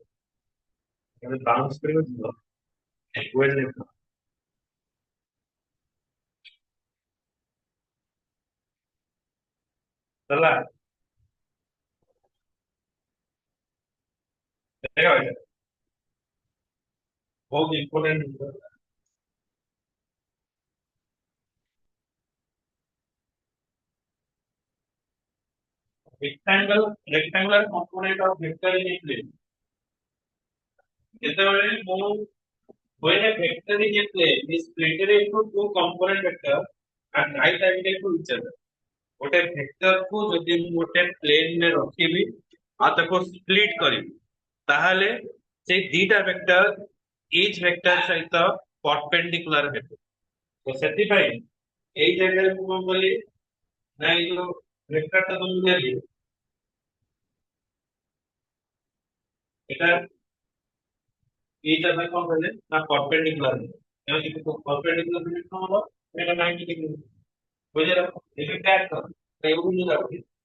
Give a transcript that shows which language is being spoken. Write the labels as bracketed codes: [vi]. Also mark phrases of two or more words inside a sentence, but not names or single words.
[or] ତମେ ବାଉନ୍ସ କରିବ ଯିବ ୱେଟ୍ ଦେଖ। ହେଲା ଦେଖ ଏଇଟା ବହୁତ ଇମ୍ପୋର୍ଟାଣ୍ଟ। [en] rectangular component of vector in a plane [or] ଯେତେବେଳେ ମୁଁ [en] when a vector in a plane is splitted into two component vector and right angle to each other [or] ଗୋଟେ ଭେକ୍ଟର କୁ ଯଦି ମୁଁ ଗୋଟେ ପ୍ଲେନ ରେ ରଖିବି ଆଉ ତାକୁ ସ୍ପ୍ଲିଟ କରିବି ତାହେଲେ ସେଇ ଦିଟା [en] vector each vector [or] ସହିତ ପରପେଣ୍ଡିକୁଲାର ହେବେ। ତ ସେଥିପାଇଁ ଏଇ ଜାଗାରେ ମୁଁ କଣ କଲି ନା ଏଇ ଯୋଉ ଭେକ୍ଟର ଟା ତମକୁ ଦେଲି ଏଟା ଏଇଟା ପାଇଁ କଣ କହିଲେ ନା ପରପେଣ୍ଡିକୁଲାର ତେଣୁ ଯଦି ପରପେଣ୍ଡିକୁଲାର ହେଲେ କଣ ହବ ଏଟା 90 ଡିଗ୍ରୀ ବୁଝିଲ ଏବେ ଟ୍ୟାଗ କର ଏଇକୁ ମୁଁ ଯାଉଛି